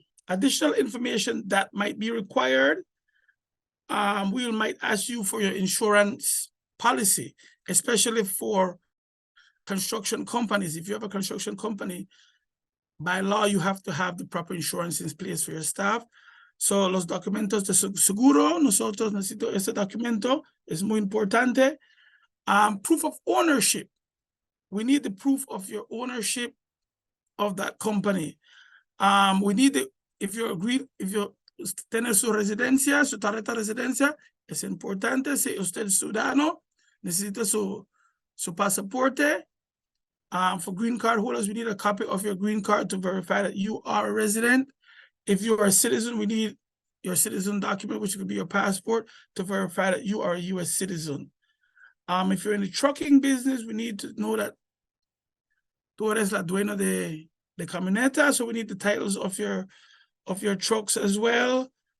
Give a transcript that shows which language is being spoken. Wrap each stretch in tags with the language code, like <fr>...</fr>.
<en>Additional information that might be required. We might ask you for your insurance policy, especially for construction companies. If you have a construction company, by law, you have to have the proper insurance in place for your staff.</en> <es>So los documentos de seguro, nosotros necesito ese documento, es muy importante.</es> <en>Proof of ownership. We need the proof of your ownership of that company. We need if you agree, if you</en> <es>tiene su residencia, su tarjeta de residencia, es importante. Si usted es ciudadano, necesita su pasaporte.</es> <en>For green card holders, we need a copy of your green card to verify that you are a resident. If you are a citizen, we need your citizen document, which could be your passport, to verify that you are a U.S. citizen. If you're in the trucking business, we need to know that</en> <es>tú eres la dueña de camioneta,</es> <en>so we need the titles of your trucks as well.</en>